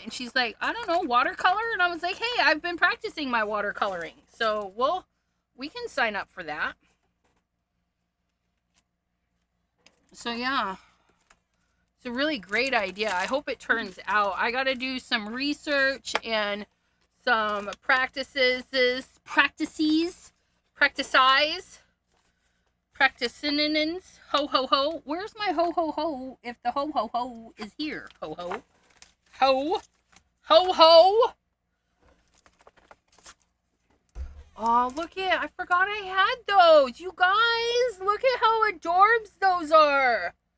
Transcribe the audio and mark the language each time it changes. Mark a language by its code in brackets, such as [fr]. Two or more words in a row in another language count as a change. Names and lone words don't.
[en] And she's like, I don't know, watercolor. And I was like, hey, I've been practicing my watercoloring, so we can sign up for that. So yeah, it's a really great idea. I hope it turns out. I got to do some research and some practices, practicinins, ho ho ho. Where's my ho ho ho if the ho ho ho is here? Ho ho. Ho. Ho ho. Oh, look at, I forgot I had those. You guys, look at how adorbs those are.